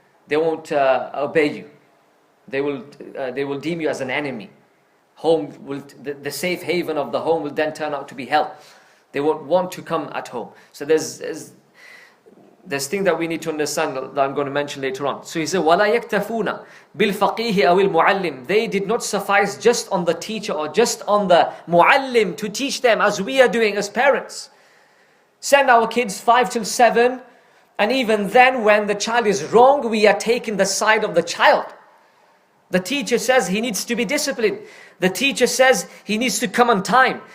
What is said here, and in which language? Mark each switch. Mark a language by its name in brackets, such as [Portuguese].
[English] They won't obey you. They will deem you as an enemy. The safe haven of the home will then turn out to be hell. They won't want to come at home. So there's things that we need to understand that I'm going to mention later on. So he said, [Arabic] وَلَا يَكْتَفُونَ بِالْفَقِيهِ أَوِ الْمُعَلِّمِ. [English] They did not suffice just on the teacher or just on the muallim to teach them, as we are doing as parents. Send our kids 5 till 7, and even then when the child is wrong, we are taking the side of the child. The teacher says he needs to be disciplined. The teacher says he needs to come on time.